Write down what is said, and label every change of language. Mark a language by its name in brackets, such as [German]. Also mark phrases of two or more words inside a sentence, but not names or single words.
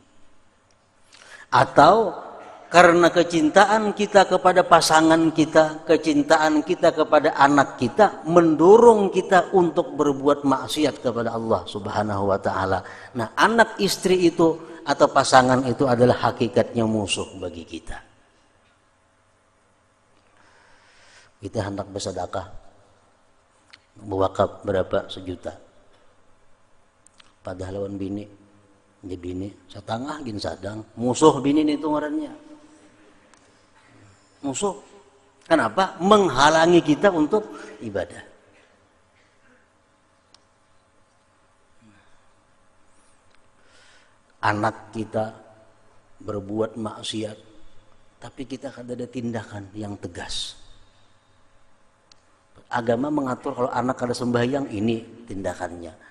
[Indonesian] Atau karena kecintaan kita kepada pasangan kita, kecintaan kita kepada anak kita mendorong kita untuk berbuat maksiat kepada Allah [Arabic] سبحانه وتعالى. [Indonesian] Nah, anak istri itu atau pasangan itu adalah hakikatnya musuh bagi kita. Kita hendak bersedekah, berwakaf berapa sejuta. [Banjar] Padahal lawan bini, dia bini setengah gin sadang, musuh bini itu ngarannya. [Indonesian] Musuh. Kenapa? Menghalangi kita untuk ibadah. Anak kita berbuat maksiat, tapi kita kan ada tindakan yang tegas. Agama mengatur kalau anak ada sembahyang, ini tindakannya.